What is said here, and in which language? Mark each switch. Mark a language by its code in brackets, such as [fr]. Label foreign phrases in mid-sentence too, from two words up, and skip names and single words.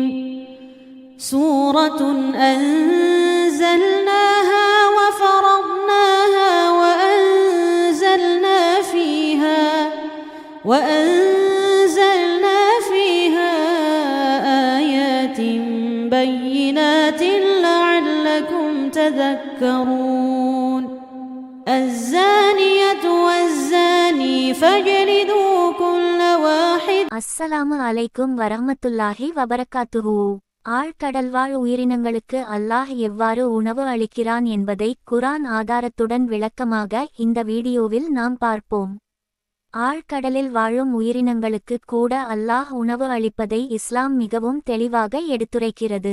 [ar] سورة أنزلناها وفرضناها وأنزلنا فيها آيات بينات لعلكم تذكرون. الزانية والزاني فاجلدوا كل واحد. السلام عليكم ورحمة الله وبركاته. [ta] ஆழ்கடல்வாழ் உயிரினங்களுக்கு அல்லாஹ் எவ்வாறு உணவு அளிக்கிறான் என்பதை குர்ஆன் ஆதாரத்துடன் விளக்கமாக இந்த வீடியோவில் நாம் பார்ப்போம். ஆழ்கடலில் வாழும் உயிரினங்களுக்கு கூட அல்லாஹ் உணவு அளிப்பதை இஸ்லாம் மிகவும் தெளிவாக எடுத்துரைக்கிறது.